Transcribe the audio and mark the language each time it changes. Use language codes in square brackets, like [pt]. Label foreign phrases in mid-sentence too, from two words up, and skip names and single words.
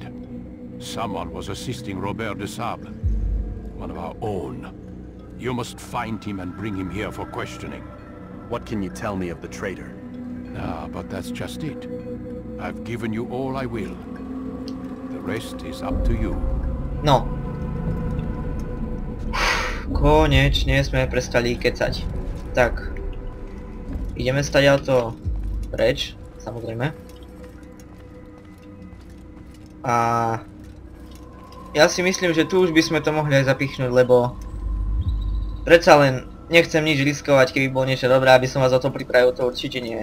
[en] Someone was assisting Robert de Sable. One of our own. You must find him and bring him here for questioning. What can you tell me of the traitor? Ah, but that's just it. I've given you all I will. The rest is up to you. No. [sk] Konečne sme prestali kecať. Tak. Ideme stadiaľto preč, samozrejme. A ja si myslím, že tu už by sme to mohli aj zapichnúť, lebo predsa len nechcem nič riskovať, keby bolo niečo dobré, aby som vás o to pripravil, to určite nie.